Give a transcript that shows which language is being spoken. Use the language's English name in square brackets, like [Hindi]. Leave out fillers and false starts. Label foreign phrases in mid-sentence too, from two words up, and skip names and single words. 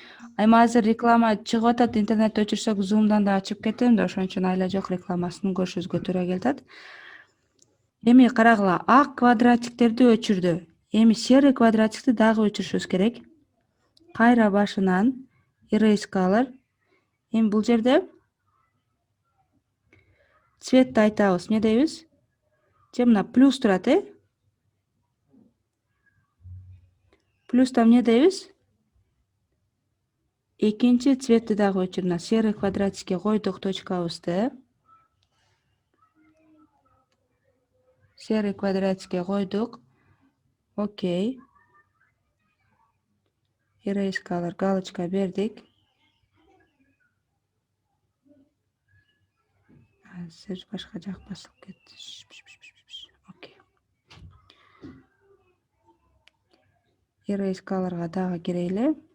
[Kyrgyz] Эми азыр реклама чыгып атат, интернетти өчүрсөк, Zoom'дан да ачып кетем да, ошон үчүн айла жок рекламасын көрүшүбүзгө туура келип атат. Эми карагыла, ак квадратиктерди өчүрдү. Эми серый квадратикти дагы өчүрүшүбүз керек. Кайра башынан [English] erase color. [Kyrgyz] Эми бул жерде цветти айтабыз. Эмне дейбиз? Же мына плюс турат, Плюста эмне дейбиз? Экинчи цветти дагы өчүр. Мына серый квадратикке койдук точкабызды. Серый квадратикке койдук. Окей. [English] Erase color галочка бердик. [Kyrgyz] Азыр башка жак басылып кетти. Окей. [English] Erase colorга [Kyrgyz] дагы кирели.